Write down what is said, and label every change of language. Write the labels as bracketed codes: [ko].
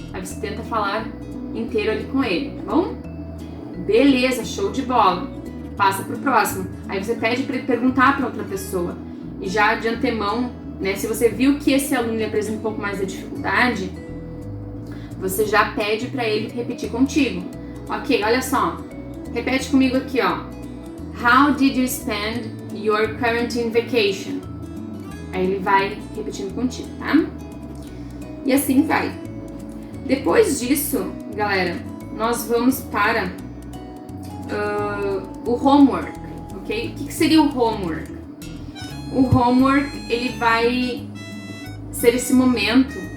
[pt] Aí você tenta falar inteiro ali com ele, tá bom? Beleza, show de bola. Passa pro próximo. Aí você pede para ele perguntar para outra pessoa. E já de antemão, né, se você viu que esse aluno ele apresenta um pouco mais de dificuldade, você já pede para ele repetir contigo. Ok, olha só. Repete comigo aqui, ó. [en] How did you spend your quarantine vacation? [pt] Aí ele vai repetindo contigo, tá? E assim vai. Depois disso, galera, nós vamos para o homework, ok? O que seria o homework? O homework, ele vai ser esse momento